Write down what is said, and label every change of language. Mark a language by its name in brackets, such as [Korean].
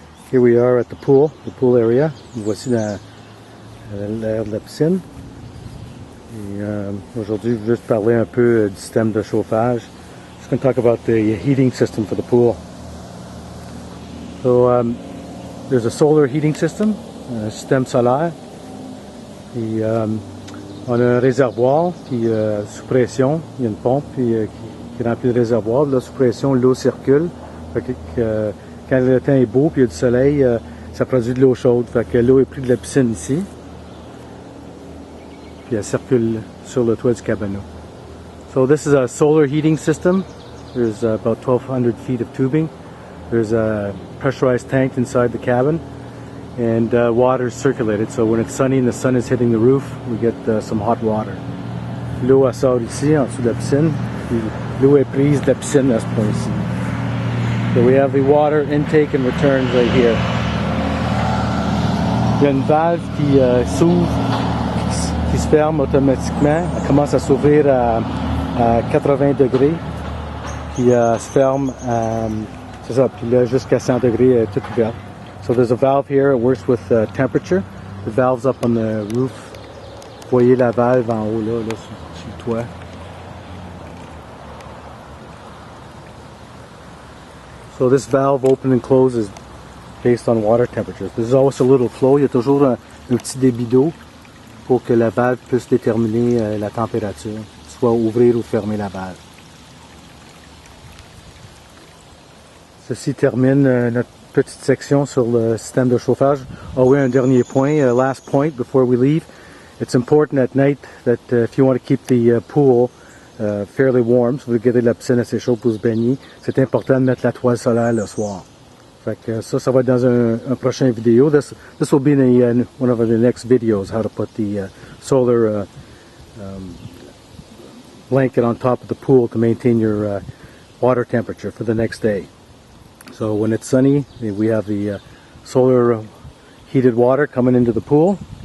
[English] Here we are at the pool area. [French] Voici l'aire de la piscine. Et aujourd'hui, je vais juste parler un peu du système de chauffage. [English] Just going to talk about the heating system for the pool. So there's a solar heating system, [French] un système solaire. Et on a un réservoir puis sous pression, il y a une pompe puis, qui remplit le réservoir. Là, sous pression, l'eau circule. Fait que, quand le temps est beau puis il y a du soleil, ça produit de l'eau chaude. Fait que l'eau est prise de la piscine ici. Puis elle circule sur le toit du cabanon. [English] So this is a solar heating system. There's about 1,200 feet of tubing. There's a pressurized tank inside the cabin. And water is circulated. So when it's sunny and the sun is hitting the roof, we get some hot water. [French] L'eau elle sort ici, en dessous de la piscine. L'eau est prise de la piscine à ce point-ci. [English] So we have the water intake and returns right here. [French] Il y a une valve qui s'ouvre, qui se ferme automatiquement. Elle commence à s'ouvrir à 80 degrés. Puis elle se ferme, c'est ça, puis là jusqu'à 100 degrés, elle est toute ouverte. [English] So there's a valve here, it works with temperature. The valve's up on the roof. [French] Vous voyez la valve en haut là sur le toit. [English] So this valve open and close is based on water temperatures. There's always a little flow. [French] Il y a toujours un petit débit d'eau pour que la valve puisse déterminer la température, soit ouvrir ou fermer la valve. Ceci termine notre petite section sur le système de chauffage. Oh oui, un dernier point, [English] last point before we leave. It's important at night that if you want to keep the pool fairly warm, [French] si vous voulez garder la piscine assez chaude pour se baigner, c'est important de mettre la toile solaire le soir. Fait que ça va être dans un prochain vidéo. [English] This will be in one of the next videos, how to put the solar blanket on top of the pool to maintain your water temperature for the next day. So when it's sunny, we have the solar heated water coming into the pool.